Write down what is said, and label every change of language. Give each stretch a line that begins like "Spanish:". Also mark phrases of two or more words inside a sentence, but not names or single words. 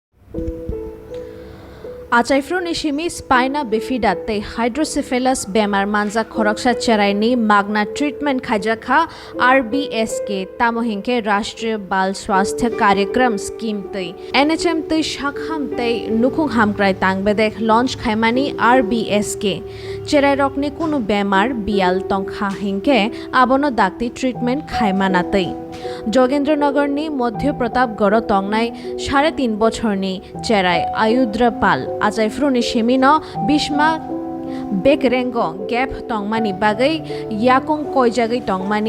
Kok Borok: Achaifro nishimi
English: spina bifida
Kok Borok: te hydrocephalus bemar manja khoroksa cheraini magna treatment khajakha RBSK tamohinke
Hindi: राष्ट्रीय बाल स्वास्थ्य कार्यक्रम
Kok Borok: स्कीम तै NHM तै शाखाम तै नुखुं हामक्राय तांगबेदेख लॉन्च खायमानी RBSK चेराय रकनि कुनु बेमार बियाल तंखा हिंके आबनो दाक्ति ट्रिटमेंट खायमाना तै जोगेंद्रनगरनि मध्य प्रतापगढ़ तंगनाय 3.5 बछरनि चेराय आयुद्र पाल आजायफ्रुनि सेमिनो बिस्मा बेकरेंग गैप तंगमानी बागै याकुं कयजागै तंगमानी